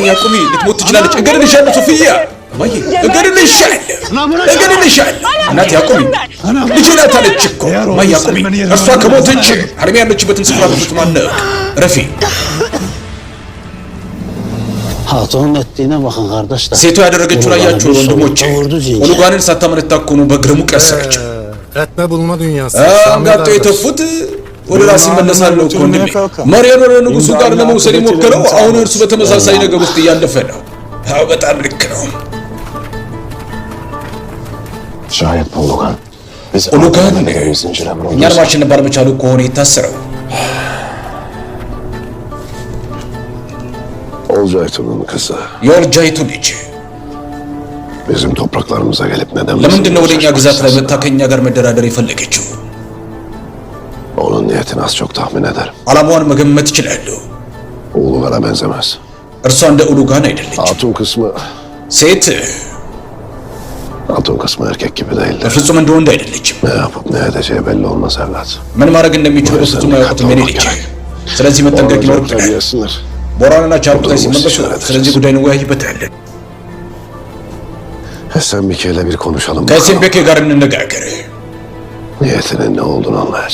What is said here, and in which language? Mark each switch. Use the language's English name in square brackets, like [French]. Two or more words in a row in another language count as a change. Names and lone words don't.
[Amharic] ማይ አቁሚ ልትሞት ትችላለች እገድልሻለሁ ሶፊያ ማይ እገድልሻለሁ እናቴ አቁሚ ልጄ ናት አለች እኮ ማይ አቁሚ እሷ ከሞተች ሀርሜ ያለችበትን ስፍራ በፍጹም አናውቅ ረፊ [Turkish] Hatunun ettiğine bakın kardeşler. [Amharic] ሴቷ ያደረገችውን አያችሁ ወንድሞቼ ኦሉጋንን ሳታመነታ እኮ ነው በግረሙ ቀሰረችው [Turkish] Etme bulma dünyası. [Amharic] አንጋጦ የተፉት ወደ ራስ ይመለሳል እኮ ወንድሜ መሪያን ወደ ንጉሱ ጋር ለመውሰድ የሞከረው አሁን እርሱ በተመሳሳይ ነገር ውስጥ እያለፈ ነው አዎ በጣም ልክ ነው [Turkish] Şayet Ulugan. [Amharic] ኦሉጋን እኛን ማሸነፍ ባለመቻሉ ከሆነ የታሰረው [Turkish] Olcaytun'un kızı. [Amharic] የወልጃይቱ ልጅ [Turkish] Bizim topraklarımıza gelip neden... [Amharic] ለምንድን ነው ወደኛ ግዛት ላይ መታ ከኛ ጋር መደራደር የፈለገችው? [Turkish] Onun niyetini az çok tahmin ederim. [Amharic] ዓላማዋን መገመት እችላለሁ [Turkish] Ulugan'a benzemez. [Amharic] እርሷ እንደ ኦሉጋን አይደለች [Turkish] Hatun kısmı... [Amharic] ሴት [Turkish] Hatun kısmı erkek gibi değildir. [Amharic] በፍጹም እንደ ወንድ አይደለችም [Turkish] Ne yapıp ne edeceği belli olmaz evlat. [Amharic] ምን ማድረግ እንደሚችሉ በፍጹም አያውቁትም የኔ ልጅ ስለዚህ መጠንቀቅ ይኖርብናል [Turkish] Yesinler. [Amharic] ቦራንና ቻርኩታይ ሲመለሱ ስለዚህ ጉዳይ እንወያይበታለን [Turkish] Esenbike'yle bir konuşalım. [Amharic] ከሴምቤኬ ጋር እንነጋገር [Turkish] Niyetinin ne olduğunu anlayacağız.